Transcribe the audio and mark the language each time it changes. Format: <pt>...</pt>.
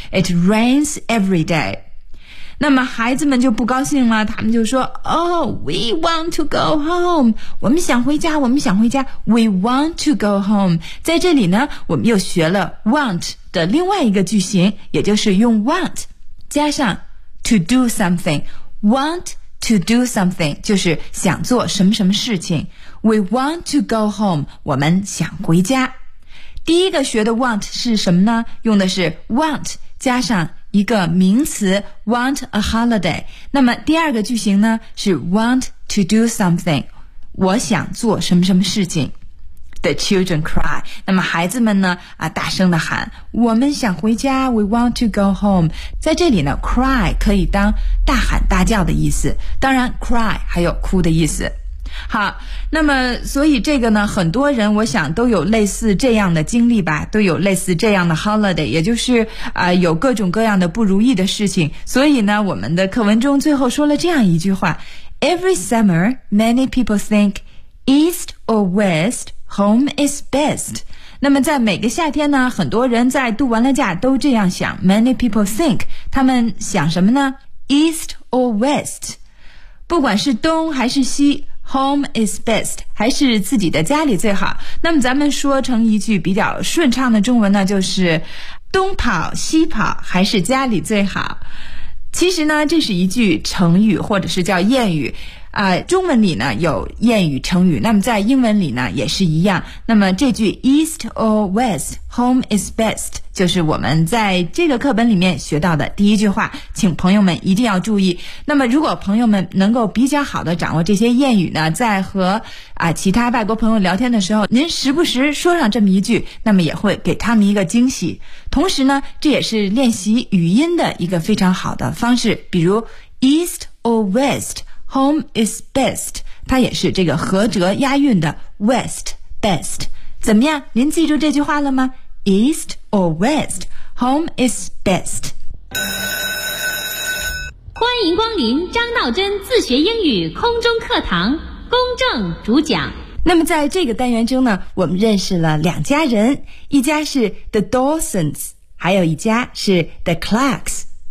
<en>It rains every day，</en> <zh>那么孩子们就不高兴了，他们就说</zh> <en>Oh, we want to go home，</en> <zh>我们想回家，我们想回家。</zh> <en>We want to go home，</en> <zh>在这里呢，我们又学了 want 的另外一个句型，也就是用 want 加上 to do something。</zh> <en>Want to do something</en> <zh>就是想做什么什么事情。</zh> <en>We want to go home，</en> <zh>我们想回家。第一个学的 want 是什么呢？用的是 want 加上一个名词</zh> <en>want a holiday，</en> <zh>那么第二个句型呢是</zh> <en>want to do something，</en> <zh>我想做什么什么事情。</zh> <en>The children cry，</en> <zh>那么孩子们呢啊，大声的喊，我们想回家，</zh> <en>we want to go home。</en> <zh>在这里呢， cry 可以当大喊大叫的意思，当然 cry 还有哭的意思。好，那么所以这个呢，很多人我想都有类似这样的经历吧，都有类似这样的 holiday， 也就是有各种各样的不如意的事情。所以呢，我们的课文中最后说了这样一句话：</zh> <en>Every summer, many people think east or west home is best。</en> <zh>那么在每个夏天呢，很多人在度完了假都这样想。</zh> <en>Many people think，</en> <zh>他们想什么呢？</zh> <en>East or west，</en> <zh>不管是东还是西。</zh> <en>Home is best，</en> <zh>还是自己的家里最好。那么咱们说成一句比较顺畅的中文呢，就是东跑西跑还是家里最好。其实呢，这是一句成语或者是叫谚语中文里呢有谚语成语，那么在英文里呢也是一样。那么这句</zh> <en>East or West Home is best</en> <zh>就是我们在这个课本里面学到的第一句话，请朋友们一定要注意。那么如果朋友们能够比较好的掌握这些谚语呢，在和其他外国朋友聊天的时候，您时不时说上这么一句，那么也会给他们一个惊喜。同时呢，这也是练习语音的一个非常好的方式。比如</zh> <en>East or WestHome is best，</en> <zh>它也是这个合辙押韵的</zh> <en>West best。</en> <zh>怎么样，您记住这句话了吗？</zh> <en>East or West Home is best。</en> <zh>欢迎光临张道真自学英语空中课堂，公正主讲。那么在这个单元中呢，我们认识了两家人，一家是 The Dawsons， 还有一家是 The Clarks。</zh>